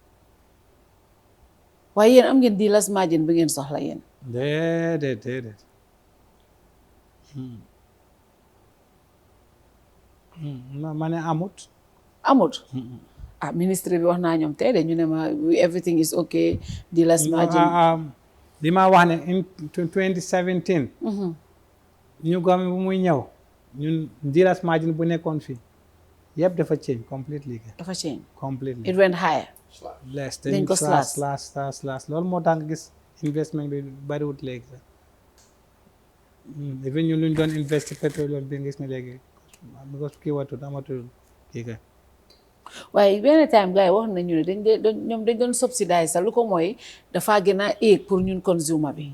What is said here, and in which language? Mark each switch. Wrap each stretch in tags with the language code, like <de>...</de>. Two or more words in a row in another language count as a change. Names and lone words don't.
<wo>waaye yéen am ngeen</wo> <en>dealers margin</en> <wo>bi ngeen soxla yéen déedéet ma ne amut ministre bi wax naa ñoom tey de ñu ne ma</wo> <en>everything is okay dealers margin</en> <wo>li ma wax ne in 2017 ñu government bu muy ñëw ñun</wo> <en>dealers margin</en> <wo>bu nekkoon fii yëpp dafa</wo> <en>change completely it went higher</en> <wo>less dañ ko slash loolu moo tax nga gis investment bi bariwut léegi sax even ñu luñ doon investi pétrole bi gis ne léegi because kii watut amatul kii kay waaye benn time gars yi wax nañu ne dañ doon subsidize sax lu ko mooy dafa gën a éeg pour ñun consumer bi</wo>